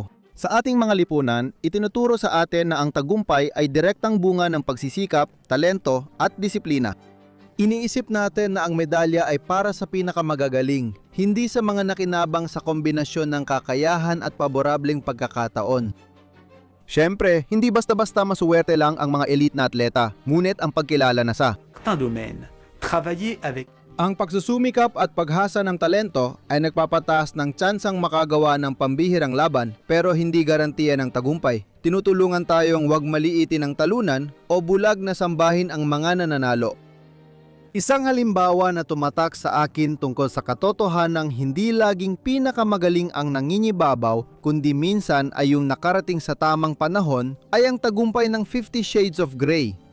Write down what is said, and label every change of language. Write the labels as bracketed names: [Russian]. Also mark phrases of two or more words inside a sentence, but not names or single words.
[Filipino] Sa ating mga lipunan, itinuturo sa atin na ang tagumpay ay direktang bunga ng pagsisikap, talento at disiplina. Iniisip natin na ang medalya ay para sa pinakamagagaling, hindi sa mga nakinabang sa kombinasyon ng kakayahan at paborableng pagkakataon. Siyempre, hindi basta-basta masuwerte lang ang mga elite na atleta, ngunit ang pagkilala na sa [French] Certains domaines, travailler avec [Filipino] ang pagsusumikap at paghasa ng talento ay nagpapataas ng tsansang makagawa ng pambihirang laban pero hindi garantiya ng tagumpay. Tinutulungan tayong huwag maliitin ang talunan o bulag na sambahin ang mga nananalo. Isang halimbawa na tumatak sa akin tungkol sa katotohanang hindi laging pinakamagaling ang nangingibabaw kundi minsan ay yung nakarating sa tamang panahon ay ang tagumpay ng 50 Shades of Grey.